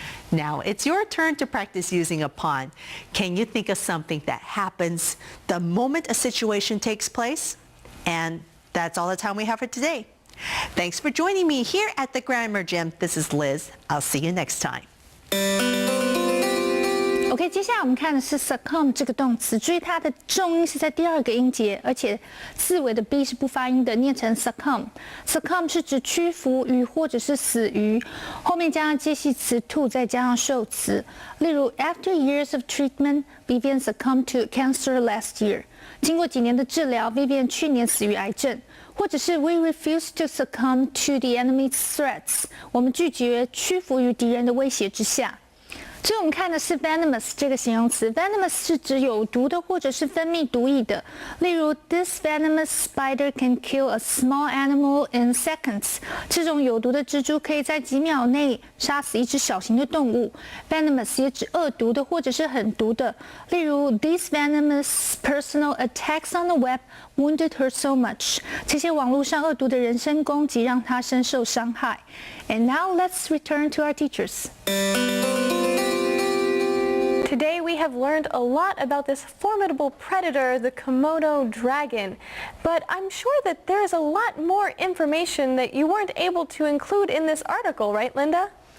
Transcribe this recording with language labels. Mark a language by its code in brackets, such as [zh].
[en] Now, it's your turn to practice using upon. Can you think of something that happens the moment a situation takes place? And that's all the time we have for today. Thanks for joining me here at the Grammar Gym. This is Liz. I'll see you next time. [zh] OK， 接下来我们看的是 succumb 这个动词，注意它的重音是在第2个音节，而且字尾的 b 是不发音的，念成 succumb。succumb 是指屈服于或者是死于，后面加上介系词 to， 再加上受词。例如 [en] ，After years of treatment, Vivian succumbed to cancer last year。 [zh] 经过几年的治疗 ，Vivian 去年死于癌症。或者是 [en] We refuse to succumb to the enemy's threats。 [zh] 我们拒绝屈服于敌人的威胁之下。所以我们看的是 venomous 这个形容词 ，venomous 是指有毒的或者是分泌毒液的。例如 [en] ，this venomous spider can kill a small animal in seconds。 [zh] 这种有毒的蜘蛛可以在几秒内杀死一只小型的动物。 venomous 也指恶毒的或者是很毒的。例如 [en] ，these venomous personal attacks on the web wounded her so much。 [zh] 这些网络上恶毒的人身攻击让她深受伤害。 [en] And now let's return to our teachers. Today we have learned a lot about this formidable predator, the Komodo dragon. But I'm sure that there is a lot more information that you weren't able to include in this article, right, Linda?